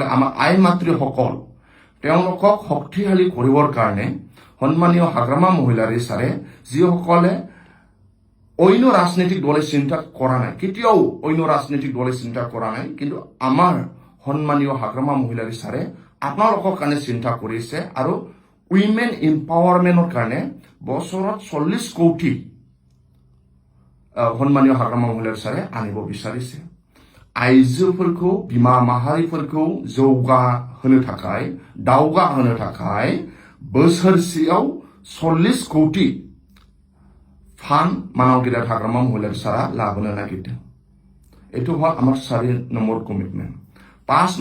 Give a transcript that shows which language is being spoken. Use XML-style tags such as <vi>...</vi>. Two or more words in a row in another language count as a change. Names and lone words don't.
<as>আমাৰ আই মাতৃসকল তেওঁলোকক শক্তিশালী কৰিবৰ কাৰণে সন্মানীয় হাগ্ৰামা মহিলাৰী চাৰে যিসকলে অন্য ৰাজনৈতিক দলে চিন্তা কৰা নাই কেতিয়াও অন্য ৰাজনৈতিক দলে চিন্তা কৰা নাই কিন্তু আমাৰ সন্মানীয় হাগ্ৰামা মহিলাৰী চাৰে আপোনালোকৰ কাৰণে চিন্তা কৰিছে আৰু</as> <en>women empowerment</en> <as>কাৰণে বছৰত 40 কোটি সন্মানীয় হাগ্ৰামা মহিলাৰী চাৰে আনিব বিচাৰিছে</as> <brx>आइजोफोरखौ बिमा माहारिफोरखौ जौगाहोनो थाखाय दावगाहोनो थाखाय बोसोरसेयाव 40 कोटी फान्ड मानावगिरा हाग्रामा महिलारी सारा लाबोनो नागिरदों</brx> <as>এটো হ'ল আমাৰ 4 নম্বৰ কমিটমেণ্ট 5</as>